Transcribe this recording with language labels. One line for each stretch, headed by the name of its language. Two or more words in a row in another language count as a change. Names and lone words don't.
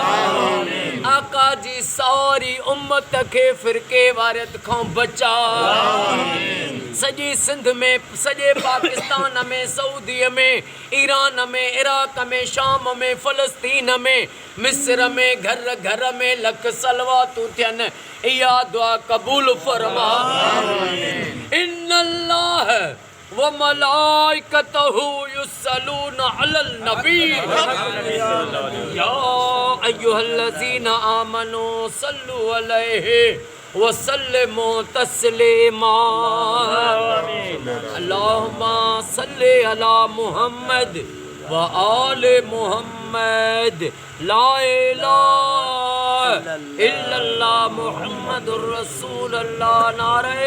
Sindhi: आका जी सारी उम्मत खे फ़िरके वारियत खां बचा। सॼी सिंध में सॼे पाकिस्तान में सऊदीअ में ईरान में इराक़ में शाम में फ़लस्तीन में मिस्र में घर घर में लख सलवातूं थियनि। इहा दुआ क़बूल फरमा।
Arabic: إن الله وملائكته يصلون على النبي يا أيها الذين آمنوا صلوا عليه وسلموا تسليما. اللهم صل على محمد وآل محمد. لا إله إلا الله محمد رسول الله.